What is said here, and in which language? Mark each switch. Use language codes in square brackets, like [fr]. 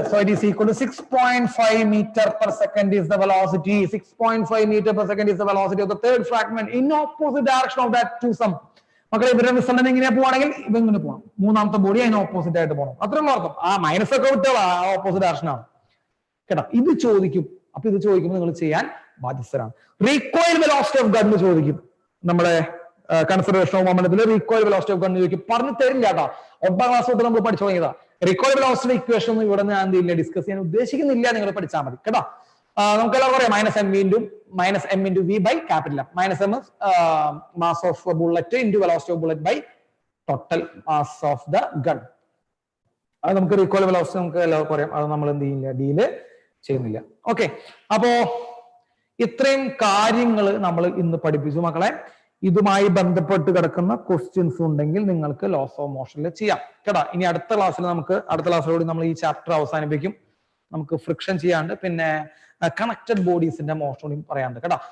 [en] So it is equal to 6.5 meter per second is the velocity. 6.5 meter per second is the velocity of the third fragment in opposite direction of that two sum. [ml] മക്കളെ ഇവരുടെ result ഇങ്ങനെ പോവാണെങ്കിൽ ഇവ ഇങ്ങനെ പോകണം. മൂന്നാമത്തെ body അതിന് opposite ആയിട്ട് പോകണം. അത്രയും അർത്ഥം. ആ മൈനസ് ഒക്കെ വിട്ടുള്ള ആ ഓപ്പോസിറ്റ് ഡയറക്ഷൻ ആണ് കേട്ടോ. ഇത് ചോദിക്കും. അപ്പൊ ഇത് ചോദിക്കുമ്പോൾ നിങ്ങൾ ചെയ്യാൻ ബാധ്യസ്ഥരാണ്. റീകോയിൽ വെലോസിറ്റി ഓഫ് ഗൺ ചോദിക്കും. നമ്മുടെ conservation of മൊമെന്റത്തിൽ recoil velocity of gun ചോദിക്കും. പറഞ്ഞു തരില്ല കേട്ടോ. 8ാം ക്ലാസ് തൊട്ട് നമ്മൾ പഠിച്ചു തുടങ്ങിയതാ. റീകോയിൽ വെലോസിറ്റി ഇക്വേഷൻ ഒന്നും ഇവിടെ ഞാൻ എന്തില്ല ഡിസ്കസ് ചെയ്യാൻ ഉദ്ദേശിക്കുന്നില്ല. നിങ്ങൾ പഠിച്ചാൽ മതി കേട്ടോ. നമുക്ക് എല്ലാവർക്കും അറിയാം -m × v by capital M. [en] -m is mass of bullet into velocity of bullet by total mass of the gun. [ml] അത് നമുക്ക് റീകോയിൽ വെലോസിറ്റി നമുക്ക് എല്ലാവർക്കും അറിയാം. അത് നമ്മൾ എന്ത് ചെയ്യില്ല, ഡിയില് ചെയ്യുന്നില്ല. ഓക്കെ, അപ്പോ ഇത്രയും കാര്യങ്ങൾ നമ്മൾ ഇന്ന് പഠിപ്പിച്ചു മക്കളെ. ഇതുമായി ബന്ധപ്പെട്ട് കിടക്കുന്ന ക്വസ്റ്റ്യൻസ് ഉണ്ടെങ്കിൽ നിങ്ങൾക്ക് ലോസ് ഓഫ് മോഷനിൽ ചെയ്യാം കേട്ടോ. ഇനി അടുത്ത ക്ലാസ്സിലോട് നമ്മൾ ഈ ചാപ്റ്റർ അവസാനിപ്പിക്കും. നമുക്ക് ഫ്രിക്ഷൻ ചെയ്യാണ്ട് പിന്നെ കണക്റ്റഡ് ബോഡീസിന്റെ മോഷൻ പറയാണ്ട് കേട്ടോ.